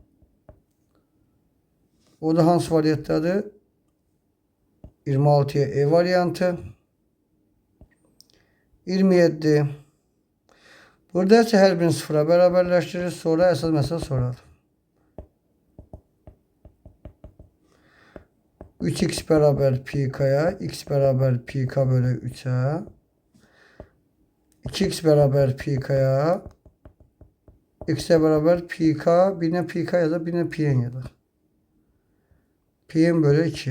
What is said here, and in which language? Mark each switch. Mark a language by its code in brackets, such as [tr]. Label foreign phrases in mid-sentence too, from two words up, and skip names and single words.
[az] O da hansı variantdadır? 26'ya E variantı. 27. [tr] Burada ise her birini sıfıra beraberleştirir. [az] Sonra əsas məsələ soradır. [tr] 3x beraber pi k'ya, x beraber pi k bölü 3'e, 2x beraber pi k'ya, x'e beraber pi k, birine pi k yazar, birine pi n yazar. Pi n bölü 2.